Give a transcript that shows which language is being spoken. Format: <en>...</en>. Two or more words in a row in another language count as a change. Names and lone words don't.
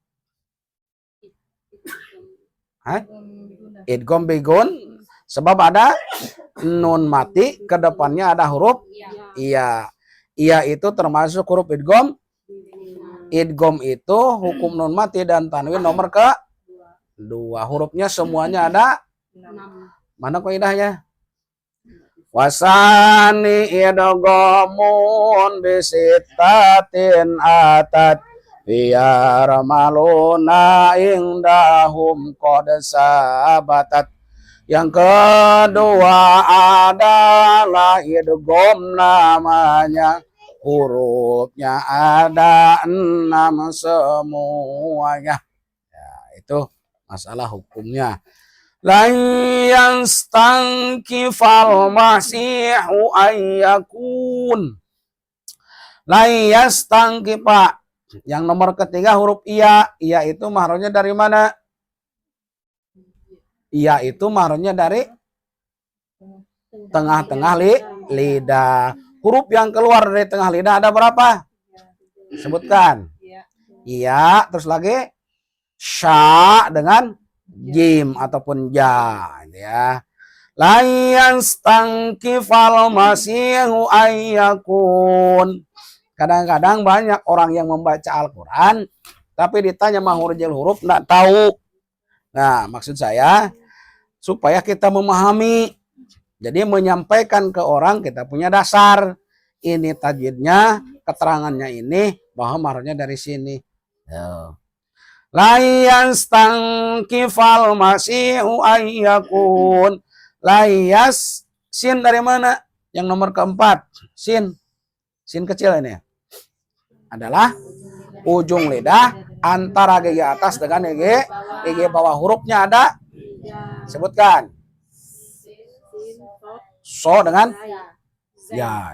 <id>Idgham bigun, sebab ada nun mati, ke depannya ada huruf iya. Iya itu termasuk huruf idgham. Idgham itu hukum nun mati dan tanwin nomor ke-2. Hurufnya semuanya ada. Mana kaidahnya?</id> <ar>والثاني إدغام بستة أتت في يرملون عندهم قد ثبتت.</ar> <id>Yang kedua adalah idgham, namanya hurufnya ada 6 semuanya. Ya, itu masalah hukumnya.</id> <ar>لا يستنكف المسيح أن يكون. لا يستنكف.</ar> <id>Yang nomor ketiga huruf iya. Iya itu makhrajnya dari mana? Iya itu makhrajnya dari tengah-tengah lidah. Huruf yang keluar dari tengah lidah ada berapa? Sebutkan. Iya, terus lagi sya dengan jim ataupun ja, ya.</id> <ar>لا يستنكف المسيح أن يكون.</ar> <id>Kadang-kadang banyak orang yang membaca Al-Quran tapi ditanya</id> <ar>مخارج الحروف</ar> <id>enggak tahu. Nah, maksud saya supaya kita memahami. Jadi menyampaikan ke orang kita punya dasar. Ini tajwidnya, keterangannya ini, bahwa mahrajnya dari sini.</id> <ar>لا يستنكف المسيح أن يكون.</ar> <id>La yas, sin dari mana? Yang nomor keempat. Sin. Sin kecil ini. Adalah ujung lidah antara gigi atas dengan gigi bawah. Hurufnya ada, sebutkan. So dengan ya.</id>